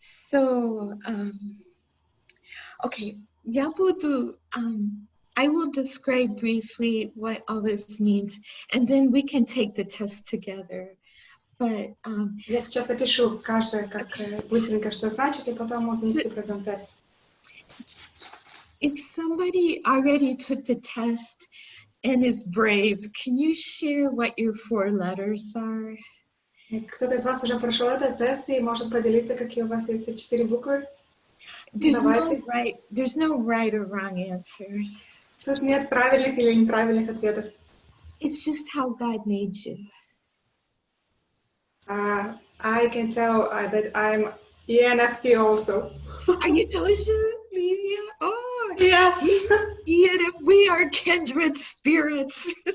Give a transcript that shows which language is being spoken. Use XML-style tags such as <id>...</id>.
<en>So, okay,</en> <ru>я буду,</ru> <en>I will describe briefly what all this means, and then we can take the test together. But,</en> <ru>Я сейчас опишу каждое, как быстренько, что значит, и потом мы вместе пройдем тест.</ru> <en>If somebody already took the test and is brave, can you share what your 4 letters are?</en> <ru>Кто-то из вас уже прошел этот тест и может поделиться, какие у вас есть 4 буквы?</ru> <en>There's</en> <ru>Давайте.</ru> <en>no right or wrong answers.</en> <ru>Тут нет правильных или неправильных ответов.</ru> <en>It's just how God made you. I can tell that I'm ENFP also. Are you Tosha, Lydia? Oh, Yes. ENF, we are kindred spirits.</en>